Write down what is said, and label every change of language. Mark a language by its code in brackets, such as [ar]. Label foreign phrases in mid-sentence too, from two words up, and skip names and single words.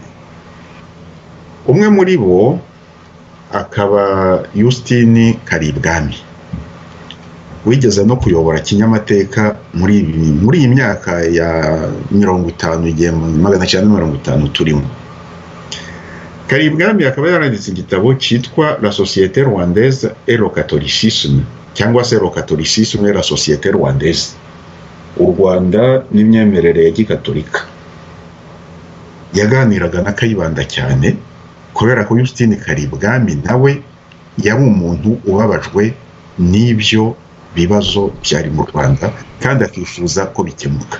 [rw] Umwe muri bo akaba Justine Karibwami, wigeze no kuyobora kinyamateka muri iyi myaka ya 50 igihe 1950 turimo. Karibwami akaba yaranditse igitabo cyitwa La Société Rwandaise et le Catholicisme, cyangwa se Le Catholicisme et la Société Rwandaise, u Rwanda n'imyemerere ya gikatolika. Yaganiraga na Kayibanda cyane kubera ko Justine Karibwami nawe yari umuntu ubabajwe n'ibyo bibazo byari mu Rwanda kandi akifuza ko bikemuka.